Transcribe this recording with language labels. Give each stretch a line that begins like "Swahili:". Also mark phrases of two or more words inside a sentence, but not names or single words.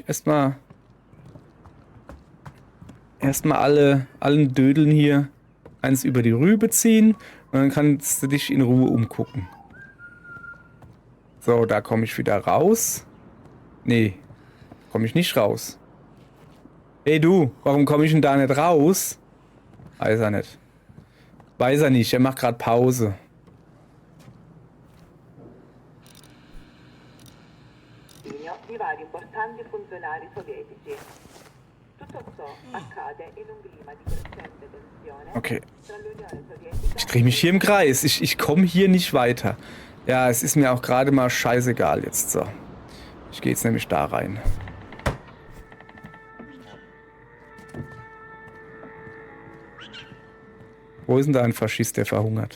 German: Erstmal allen Dödeln hier eins über die Rübe ziehen und dann kannst du dich in Ruhe umgucken. So, da komme ich wieder raus. Nee, komme ich nicht raus. Hey du, warum komme ich denn da nicht raus? Weiß er nicht. Weiß er nicht, er macht gerade Pause.
Italian: Di vari importanti funzionari sovietici. Tutto ciò accade in un clima di crescente tensione.
German: Okay. Ich drehe mich hier im Kreis. Ich komme hier nicht weiter. Ja, es ist mir auch gerade mal scheißegal jetzt so. Ich gehe jetzt nämlich da rein. Wo ist denn da ein Faschist, der verhungert?